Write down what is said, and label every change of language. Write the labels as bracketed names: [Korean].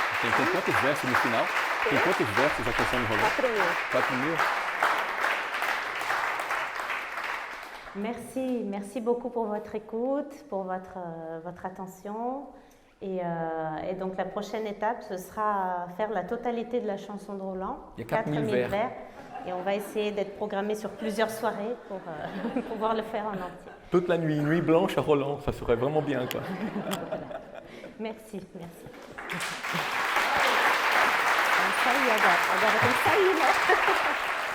[Portuguese] Tem quantos versos no final? Tem quantos versos a canção do Rolê? 4.000. [French] Merci, merci beaucoup pour votre écoute, pour votre attention. Et donc la prochaine étape, ce sera faire la totalité de la chanson de Roland. Il y a 4000 vers. Et on va essayer d'être programmé sur plusieurs soirées pour pouvoir le faire en entier. Toute la nuit, nuit blanche à Roland, ça serait vraiment bien, quoi. Merci, merci. Ça y est, [Portuguese] agora tem que sair, né?